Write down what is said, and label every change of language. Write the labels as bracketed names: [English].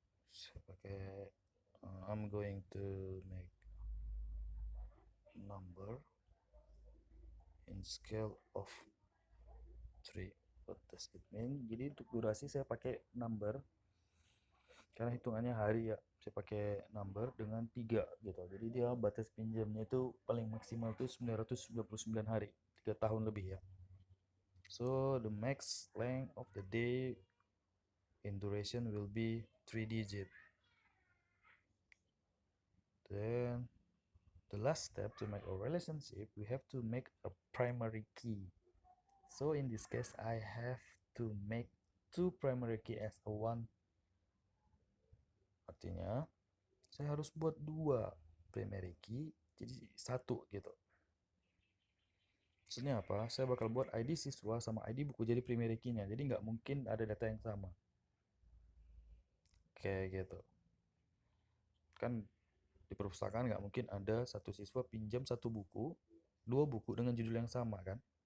[Indonesian] Saya pakai [English] I'm going to make number in scale of 3. What does it mean? [Indonesian] Jadi untuk durasi saya pakai number karena hitungannya hari ya. Saya pakai number dengan 3 gitu. Jadi dia batas pinjamnya itu paling maksimal itu 999 hari, 3 tahun lebih ya. [English] So the max length of the day in duration will be 3 digit. Then the last step to make a relationship, we have to make a primary key. So in this case, I have to make two primary key as a one. [Indonesian] Artinya, saya harus buat dua primary key jadi satu gitu. Maksudnya apa? Saya bakal buat ID siswa sama ID buku jadi primary key-nya. Jadi nggak mungkin ada data yang sama. Kayak gitu. Kan di perpustakaan nggak mungkin ada satu siswa pinjam satu buku, dua buku dengan judul yang sama kan?